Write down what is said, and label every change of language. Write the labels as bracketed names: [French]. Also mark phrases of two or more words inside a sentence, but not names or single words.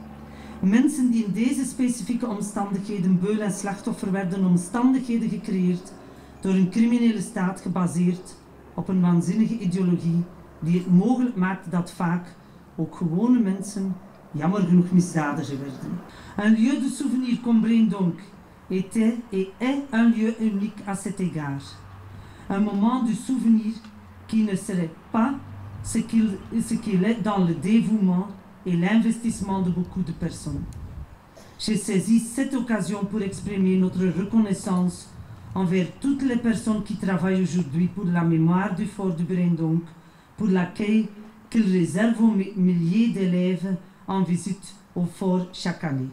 [Dutch] Mensen die in deze specifieke omstandigheden beul en slachtoffer werden, omstandigheden gecreëerd door een criminele staat gebaseerd op een waanzinnige ideologie die het mogelijk maakte dat vaak ook gewone mensen jammer genoeg misdadiger werden. [French] Un lieu de souvenir comme Brindong était et est un lieu unique à cet égard. Un moment du souvenir qui ne serait pas ce qu'il est dans le dévouement et l'investissement de beaucoup de personnes. J'ai saisi cette occasion pour exprimer notre reconnaissance envers toutes les personnes qui travaillent aujourd'hui pour la mémoire du fort du Brindong, pour l'accueil qu'il réserve aux milliers d'élèves en visite au fort chaque année.